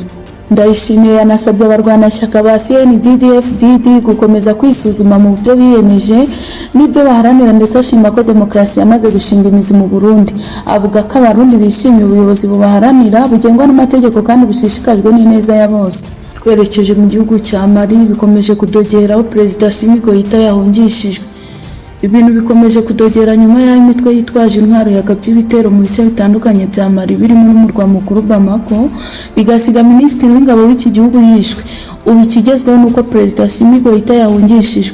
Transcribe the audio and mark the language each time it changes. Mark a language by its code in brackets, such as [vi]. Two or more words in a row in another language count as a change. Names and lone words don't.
[rw] Ndayishimiye yanasabye abarwanashyaka ba CNDD-FDD gukomeza kwisuzuma mu byo biyemeje n'ibyo baharanira, ndetse ashima ko demokarasi yamaze gushinga imizi mu Burundi. Avuga ko abarundi bishimiye ubuyobozi bubaharanira bugengwa n'amategeko kandi bushishikajwe n'ineza ya bose. Twerekeje mu gihugu cya Mali, bikomeje kudogera aho President Assimi Goïta yahungishijwe. Ibintu bikomeje kudogera nyuma y'aho imitwe yitwaje intwaro yagabye ibitero mu bice bitandukanye bya Mali birimo n'umurwa mukuru Bamako, bigasiga Minisitiri w'Ingabo w'iki gihugu yishwe. Ubu ikigezweho nuko President Assimi Goïta yahungishijwe.